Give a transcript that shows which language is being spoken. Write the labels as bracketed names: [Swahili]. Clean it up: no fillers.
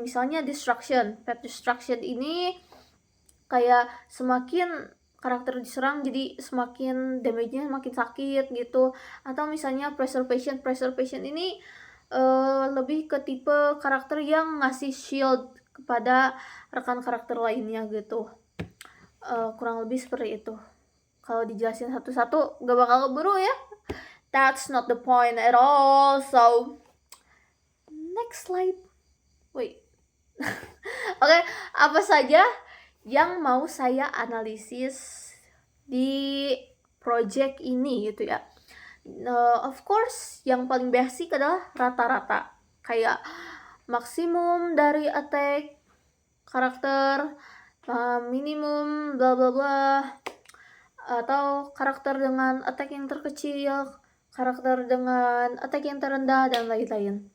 [Indonesian] Misalnya destruction. Path destruction ini kayak semakin karakter diserang jadi semakin damage-nya makin sakit gitu. Atau misalnya preservation ini lebih ke tipe karakter yang ngasih shield kepada rekan karakter lainnya gitu. Kurang lebih seperti itu. Kalau dijelasin satu-satu gak bakal keburu ya. [English] That's not the point at all. So next slide. Wait. [Indonesian] Oke, apa saja yang mau saya analisis di project ini gitu ya. [English] Of course, [Indonesian] yang paling basic adalah rata-rata. Kayak maksimum dari attack karakter, minimum bla bla bla, atau karakter dengan attack yang terkecil, karakter dengan attack yang terendah, dan lain-lain.